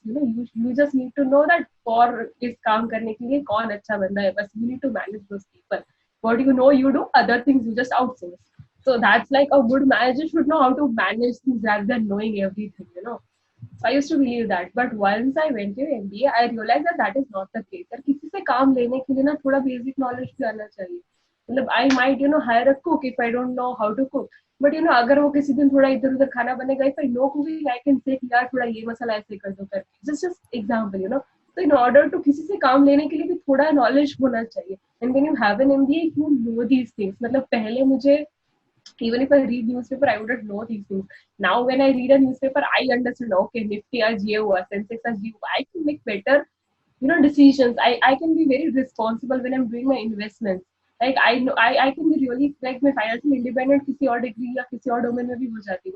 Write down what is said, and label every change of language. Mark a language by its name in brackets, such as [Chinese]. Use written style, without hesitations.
[English] You know, you just need to know that for is [Hindi] काम करने के लिए कौन अच्छा बंदा है. [English] But you need to manage those people. What you do. Other things you just outsource. So that's like a good manager should know how to manage things rather than knowing everything, you know. So I used to believe that. But once I went to MBA, I realized that that is not the case. [Hindi] यार किसी से काम लेने के लिए ना थोड़ा basic knowledge भी आना चाहिए. [English] मतलब I might, you know, hire a cook if I don't know how to cook. But you know [Hindi] अगर वो किसी दिन थोड़ा इधर उधर खाना बनेगा, [English] if I know cooking I can say [Hindi] यार थोड़ा ये मसाला ऐसे कर दो करके, [English] Just example, you know. [Hindi] तो [English] in order to [Hindi] किसी से काम लेने के लिए भी थोड़ा knowledge होना चाहिए. [English] And when you have an MBA, you know these things. [Hindi] मतलब पहले मुझे, [English] even if I read newspaper, I wouldn't know these things. Now when I read a newspaper, I understand, okay, Nifty [Hindi] आज ये हुआ, [English] Sensex आज ये हुआ. I can make better, decisions. I can be very responsible when I'm doing my investments. Like I know I can be really like my financial independent [Hindi] किसी और degree या किसी और domain में भी हो जाती.